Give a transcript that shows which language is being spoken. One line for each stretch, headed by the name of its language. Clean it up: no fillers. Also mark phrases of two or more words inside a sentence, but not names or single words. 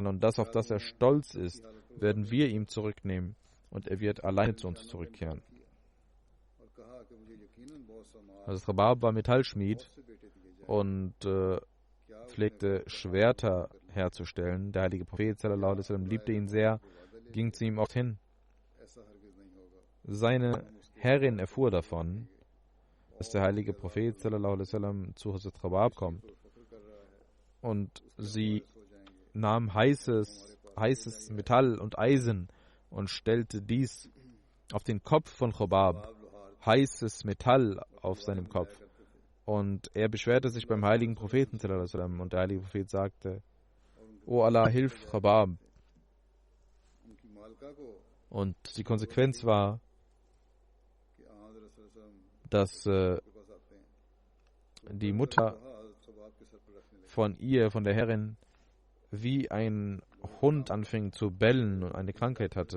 German: Und das, auf das er stolz ist, werden wir ihm zurücknehmen. Und er wird alleine zu uns zurückkehren. Also Rabab war Metallschmied und pflegte Schwerter herzustellen. Der heilige Prophet
Arabic: صلى الله عليه وسلم
German: liebte ihn sehr, ging zu ihm oft hin. Seine Herrin erfuhr davon, dass der heilige Prophet
Arabic: صلى الله عليه وسلم
German: zu Hazrat Rabab kommt. Und sie nahm heißes Metall und Eisen und stellte dies auf den Kopf von Rabab, heißes Metall auf seinem Kopf. Und er beschwerte sich beim heiligen Propheten
Arabic: صلى الله عليه وسلم
German: und der heilige Prophet sagte, O Allah, hilf Rabab. Und die Konsequenz war, dass die Mutter von der Herrin, wie ein Hund anfing zu bellen und eine Krankheit hatte.